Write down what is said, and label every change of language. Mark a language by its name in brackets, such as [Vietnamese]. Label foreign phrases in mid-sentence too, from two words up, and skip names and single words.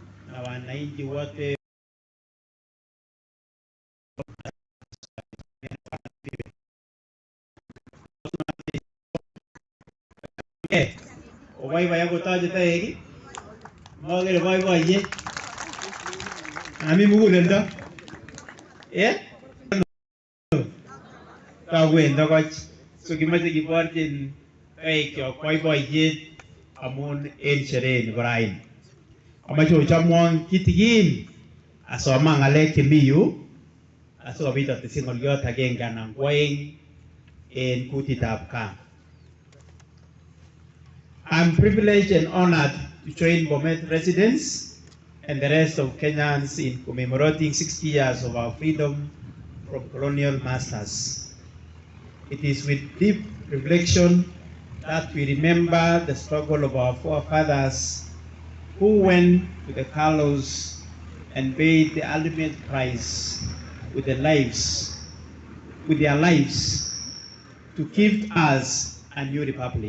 [Swahili] na wananchi wote [Kalenjin] waiwa yako taje taegi magere waiwa ye ami mugulendo tawendo koch so kimache kiborchin kaekyo boiboiyet amun en sherehe nebo raini. Amache ochamwon kitigin asoma ng'alek chemi yu asikobit atesyi ng'olyot agenge anan ko oeng en kutitab gaa. [English] I'm privileged and honored to join Bomet residents and the rest of Kenyans in commemorating 60 years of our freedom from colonial masters. It is with deep reflection that we remember the struggle of our forefathers who went to the gallows and paid the ultimate price with their lives to give us a new republic.